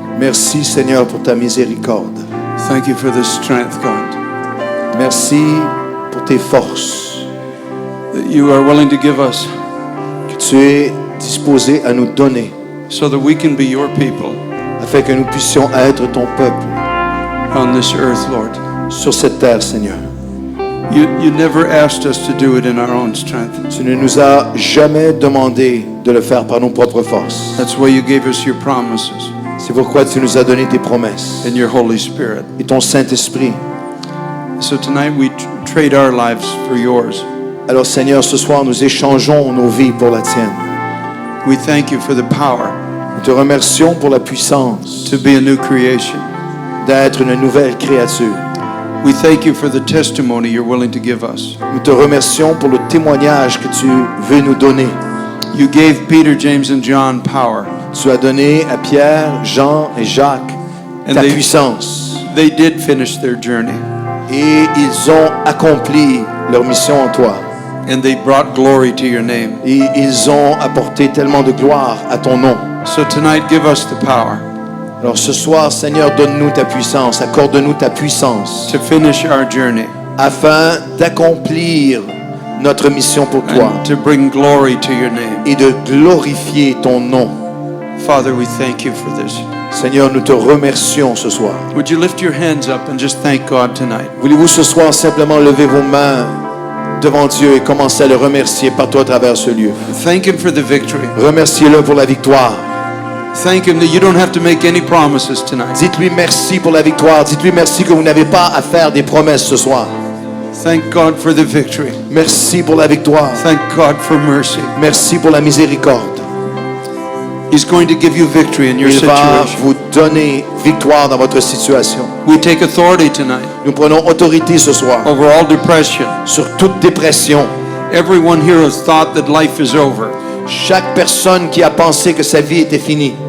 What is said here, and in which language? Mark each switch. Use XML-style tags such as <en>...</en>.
<fr>Merci, Seigneur, pour ta miséricorde.</fr> <en>Thank you for the strength, God,</en> <fr>Merci pour tes forces</fr> <en>that you are willing to give us</en> <fr>que tu es disposé à nous donner</fr> <en>so that we can be your people</en> <fr>afin que nous puissions être ton peuple</fr> <en>on this earth, Lord.</en> <fr>sur cette terre, Seigneur.</fr> <en>You never asked us to do it in our own strength.</en> <fr>Tu ne nous as jamais demandé de le faire par nos propres forces.</fr> <en>That's why you gave us your promises</en> <fr>C'est pourquoi tu nous as donné tes promesses</fr> <en>and your Holy Spirit.</en> <fr>et ton Saint-Esprit.</fr> <en>So tonight we trade our lives for yours.</en> <fr>Alors, Seigneur, ce soir, nous échangeons nos vies pour la tienne.</fr> <en>We thank you for the power</en> <fr>Nous te remercions pour la puissance</fr> <en>to be a new creation.</en> <fr>d'être une nouvelle créature.</fr> <en>We thank you for the testimony you're willing to give us.</en> <fr>Nous te remercions pour le témoignage que tu veux nous donner.</fr> <en>You gave Peter, James, and John power.</en> <fr>Tu as donné à Pierre, Jean et Jacques</fr> <en>And</en> <fr>ta</fr> <en>they-</en> <fr>puissance.</fr> <en>They did finish their journey,</en> <fr>Et ils ont accompli leur mission en toi.</fr> <en>and they brought glory to your name.</en> <fr>Et ils ont apporté tellement de gloire à ton nom.</fr> <en>So tonight, give us the power</en> <fr>Alors ce soir, Seigneur, donne-nous ta puissance, accorde-nous ta puissance,</fr> <en>to finish our journey</en> <fr>afin d'accomplir notre mission pour toi</fr> <en>and to bring glory to your name.</en> <fr>et de glorifier ton nom.</fr> <en>Father, we thank you for this.</en> <fr>Seigneur, nous te remercions ce soir.</fr> <en>Would you lift your hands up and just thank God tonight?</en> <fr>Voulez-vous ce soir simplement lever vos mains devant Dieu et commencer à le remercier partout à travers ce lieu?</fr> <en>Thank Him for the victory.</en> <fr>Remerciez-le pour la victoire.</fr> <en>Thank Him that you don't have to make any promises tonight.</en> <fr>Dites-lui merci pour la victoire. Dites-lui merci que vous n'avez pas à faire des promesses ce soir.</fr> <en>Thank God for the victory.</en> <fr>Merci pour la victoire.</fr> <en>Thank God for mercy.</en> <fr>Merci pour la miséricorde.</fr> <en>He's going to give you victory in your</en> <fr>Il va</fr> <en>situation.</en> <fr>vous donner victoire dans votre situation.</fr> <en>We take authority tonight</en> <fr>Nous prenons autorité ce soir</fr> <en>over all depression.</en> <fr>sur toute dépression.</fr> <en>Everyone here has thought that life is over.</en> <fr>Chaque personne qui a pensé que sa vie était finie.</fr>